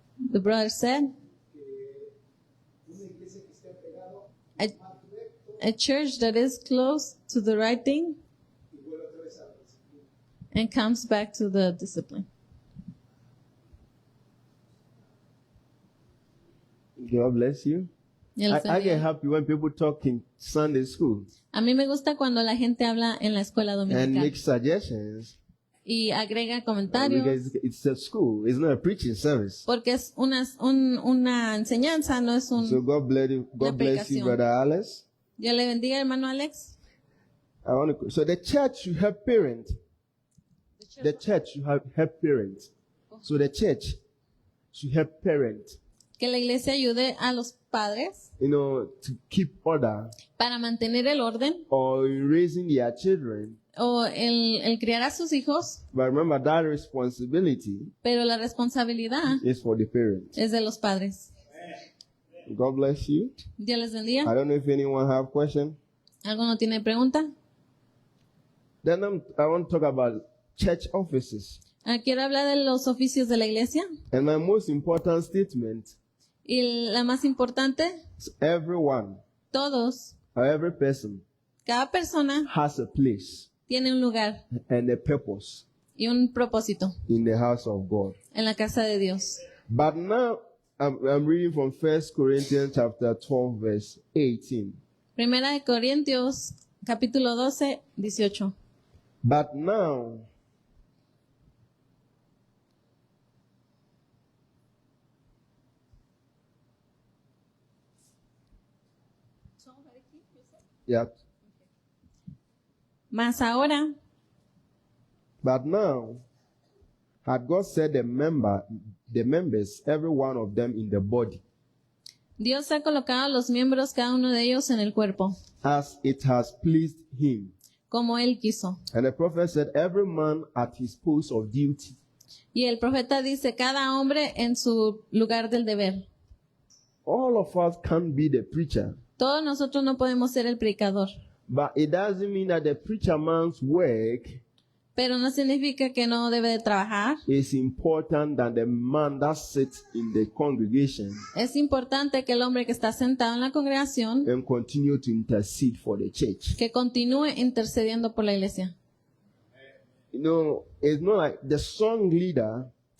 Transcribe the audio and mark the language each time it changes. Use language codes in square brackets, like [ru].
[en] The brother said, a church that is close to the right thing and comes back to the discipline. God bless you. [es] Y él [en] I get [es] sabía. [en] happy when people talk in Sunday school [es] A mí me gusta cuando la gente habla en la escuela [en] and [es] dominical [en] make suggestions [es] y agrega [en] because [es] comentarios [en] it's a school, it's not a preaching service. [es] porque es una enseñanza, no es [en] So [es] un... [en] God bless you, [es] predicación. [en] Brother Alex. [es] Dios le bendiga, hermano Alex. [en] So the church should help parent. The church should help parents. So the church should help parent, [es] Que la iglesia ayude a los padres [en] to keep order [es] para mantener el orden [en] or in raising their children. [es] o el criar a sus hijos, [en] But remember that responsibility [es] pero la responsabilidad [en] is for the parents. [es] es de los padres. [en] God bless you. [es] Dios les [en] I [es] bendiga. [en] don't know if anyone have question. [es] ¿Alguno tiene pregunta? [en] Then I want to talk about church offices. [es] Quiero hablar de los oficios de la iglesia. [en] And my most important statement [es] Y la más importante, [en] is everyone [es] todos, [en] or every person [es] cada persona [en] has a place [es] tiene un lugar [en] and a purpose [es] y un propósito [en] in the house of God. [es] en la casa de Dios. [en] But now I'm reading from 1 Corinthians chapter 12 verse 18. [es] Primera de Corintios, capítulo 12, 18. [en] But now yeah, [es] Mas ahora, [en] but now had God set the members, every one of them in the body, [es] Dios ha colocado a los miembros, cada uno de ellos, en el cuerpo, [en] as it has pleased him. [es] como Él quiso. [en] And the prophet said, every man at his post of duty. [es] Y el profeta dice, cada hombre en su lugar del deber. [en] All of us can't be the preacher, [es] Todos nosotros no podemos ser el predicador, [en] but it doesn't mean that the preacher man's work [es] pero no significa que no debe de trabajar. [en] is important than the man that sits in the congregation [es] Es importante que el hombre que está sentado en la congregación, [en] and continue to intercede for the church. [es] que continúe intercediendo por la iglesia. [en] It's not like the song leader